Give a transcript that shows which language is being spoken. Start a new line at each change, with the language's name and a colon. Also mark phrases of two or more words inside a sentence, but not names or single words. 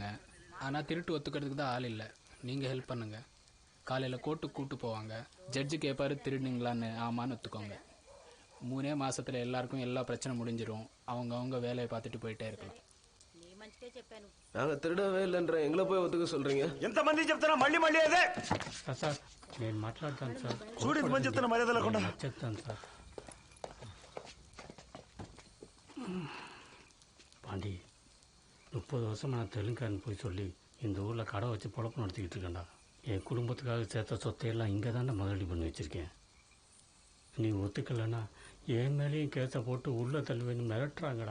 Tamil: ஆனால் திருட்டு ஒத்துக்கிறதுக்கு தான் ஆள் இல்லை. நீங்கள் ஹெல்ப் பண்ணுங்கள். காலையில் கோர்ட்டுக்கு கூப்பிட்டு போவாங்க. ஜட்ஜு கேட்பாரு திருடுனீங்களான்னு. ஆமான்னு ஒத்துக்கோங்க. 3 மாதத்தில் எல்லாருக்கும் எல்லா பிரச்சனை முடிஞ்சிடும். அவங்க வேலையை பார்த்துட்டு போயிட்டே இருக்கலாம். நாங்கள் திருடவே இல்லைன்ற எங்களை போய் ஒத்துக்க சொல்கிறீங்க?
Telugu: ఎంతమంది చెప్తున్నా మళ్ళీ మళ్ళీ అదే సార్ నేను మాట్లాడతాను సార్. చూడు ఇంతమంది చెప్తున్నా మర్యాద లేకుండా. చెప్తాను సార్.
Tamil: பாண்டி 30 வருஷமா நான் தெலுங்கான்னு போய் சொல்லி இந்த ஊரில் கடை வச்சு பொழப்பு நடத்திக்கிட்டு இருக்கேன்டா. என் குடும்பத்துக்காக சேர்த்த சொத்தையெல்லாம் இங்கே தானே முதலீடு பண்ணி வச்சுருக்கேன். நீ ஒத்துக்கலைன்னா என் மேலேயும் கேஸை போட்டு உள்ளே தள்ளுவேன்னு மிரட்டுறாங்கடா.